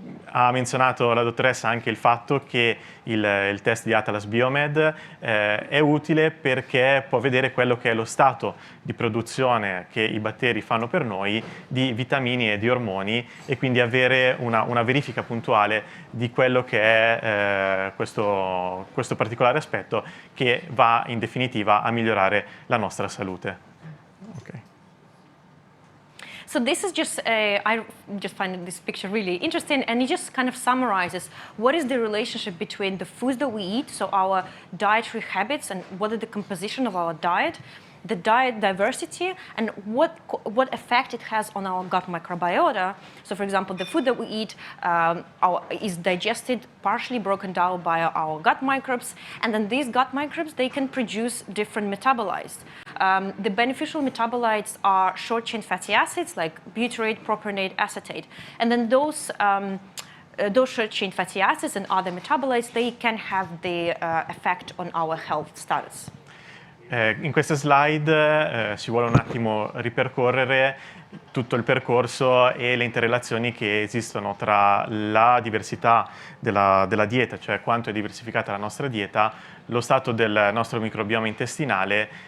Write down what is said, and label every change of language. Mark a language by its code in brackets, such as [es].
[it] Ha menzionato la dottoressa anche il fatto che il test di Atlas Biomed è utile perché può vedere quello che è lo stato di produzione che i batteri fanno per noi di vitamini e di ormoni, e quindi avere una verifica puntuale di quello che è questo particolare aspetto che va in definitiva a migliorare la nostra salute. [en] Okay. So this is just, I just find this picture really interesting, and it just kind of summarizes what is the relationship between the foods that we eat, so our dietary habits, and what is the composition of our diet, the diet diversity, and what effect it has on our gut microbiota. So for example, the food that we eat is digested, partially broken down by our gut microbes, and then these gut microbes, they can produce different metabolites. The beneficial metabolites are short-chain fatty acids like butyrate, propionate, acetate, and then those short-chain fatty acids and other metabolites, they can have the effect on our health status. [it] In questa slide si vuole un attimo ripercorrere tutto il percorso e le interrelazioni che esistono tra la diversità della dieta, cioè quanto è diversificata la nostra dieta, lo stato del nostro microbioma intestinale,